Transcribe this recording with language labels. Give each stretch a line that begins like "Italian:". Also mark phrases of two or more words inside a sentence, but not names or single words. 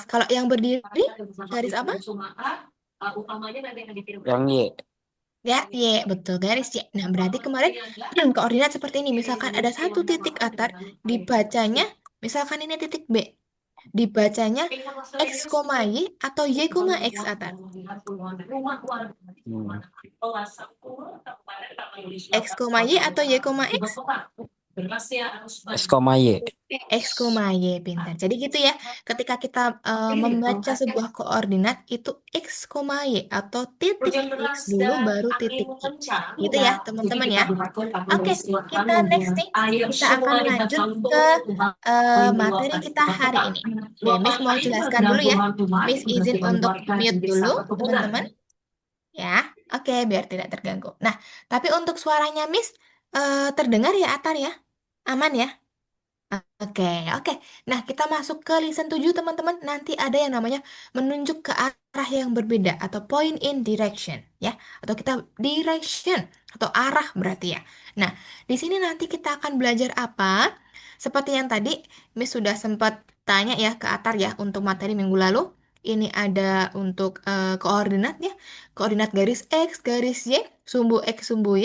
Indonesian: Kalau yang berdiri, garis apa? Yang Y. Ya, Y, betul. Garis Y. Nah, berarti kemarin koordinat seperti ini. Misalkan ada satu titik Atar, dibacanya, misalkan ini titik B. Dibacanya X, Y atau Y, X Atar. Hmm. X, Y atau Y, X? S koma Y. X, Y, pintar. Jadi gitu ya, ketika kita membaca sebuah koordinat, itu X, Y atau titik X dulu baru titik Y. Gitu ya, teman-teman ya. Oke, kita next nih. Kita akan lanjut ke materi kita hari ini. Oke, Miss mau jelaskan dulu ya. Miss izin untuk mute dulu, teman-teman. Ya, oke, biar tidak terganggu. Nah, tapi untuk suaranya Miss terdengar ya, Atar ya? Aman ya? Oke, oke. Nah, kita masuk ke listen 7 teman-teman. Nanti ada yang namanya menunjuk ke arah yang berbeda atau
English: point in direction,
Indonesian: ya. Atau kita direction atau arah berarti ya. Nah, di sini nanti kita akan belajar apa? Seperti yang tadi Miss sudah sempat tanya ya ke Atar ya untuk materi minggu lalu. Ini ada untuk koordinatnya, koordinat garis X, garis Y, sumbu X, sumbu Y.